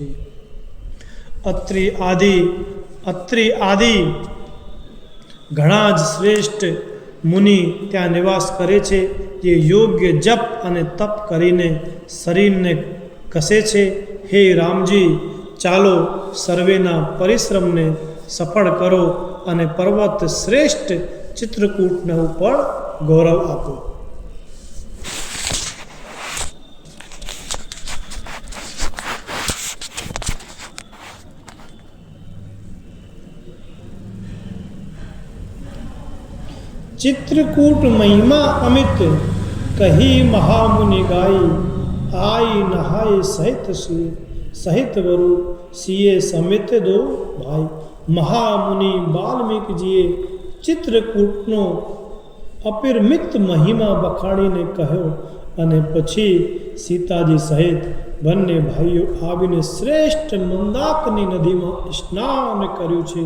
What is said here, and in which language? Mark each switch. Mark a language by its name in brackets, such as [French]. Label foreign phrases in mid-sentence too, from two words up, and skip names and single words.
[Gujarati] અત્રિ આદિ ઘણા જ શ્રેષ્ઠ મુનિ ત્યાં નિવાસ કરે છે, જે યોગ્ય જપ અને તપ કરીને શરીરને કસે છે. હે રામજી, ચાલો સર્વેના પરિશ્રમને સફળ કરો અને પર્વત શ્રેષ્ઠ ચિત્રકૂટને ઉપર ગૌરવ આપો. [Awadhi] चित्रकूट महिमा अमित कही महामुनि गाई, आई नहाय सहित वरु सिए समित दो भाई. [Gujarati] મહામુનિ વાલ્મીકજીએ ચિત્રકૂટનો અપરિમિત મહિમા બખાડીને કહ્યો અને પછી સીતાજી સહિત બંને ભાઈઓ આવીને શ્રેષ્ઠ મંદાકની નદીમાં સ્નાન કર્યું છે.